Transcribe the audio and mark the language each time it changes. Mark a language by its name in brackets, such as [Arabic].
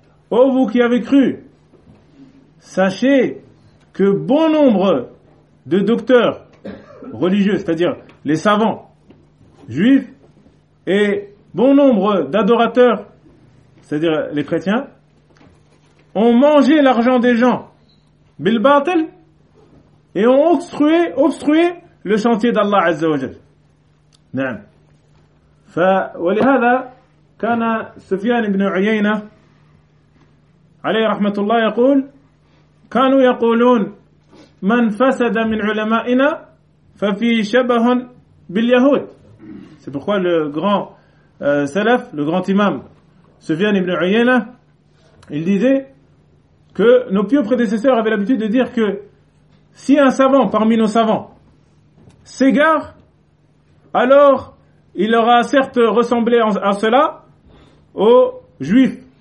[French] Ô vous qui avez cru, sachez que bon nombre de docteurs religieux, c'est-à-dire les savants juifs, et bon nombre d'adorateurs, c'est-à-dire les chrétiens, ont mangé l'argent des gens, [Arabic] bil batil, [French] et ont obstrué le chantier d'Allah Azza wa Jal. [Arabic] Naam. Fa wa li hadha kana Sufyan ibn Uyayna عليه رحمة الله يقول كانوا يقولون من فسد من علمائنا ففي شبه باليهود. [French] C'est pourquoi le grand salaf, le grand imam Sufyan ibn Uyayna, il disait que nos pieux prédécesseurs avaient l'habitude de dire que si un savant parmi nos savants s'égare, alors il aura certes ressemblé à cela aux juifs.